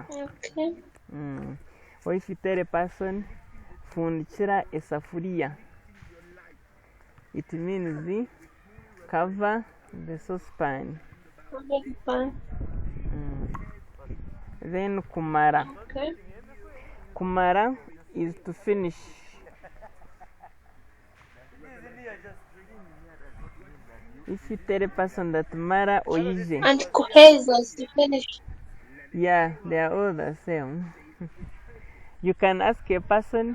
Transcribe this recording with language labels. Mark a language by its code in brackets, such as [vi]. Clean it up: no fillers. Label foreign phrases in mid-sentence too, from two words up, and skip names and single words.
[en] Okay. Or if you tell a person [nyn] fundikira esafuriya, [en] it means the cover the saucepan. Then kumara. Okay. Kumara is to finish. If you tell a person that [nyn] mara oije. [en] And kuheza is to finish. Yeah, they are all the same. You can ask a person,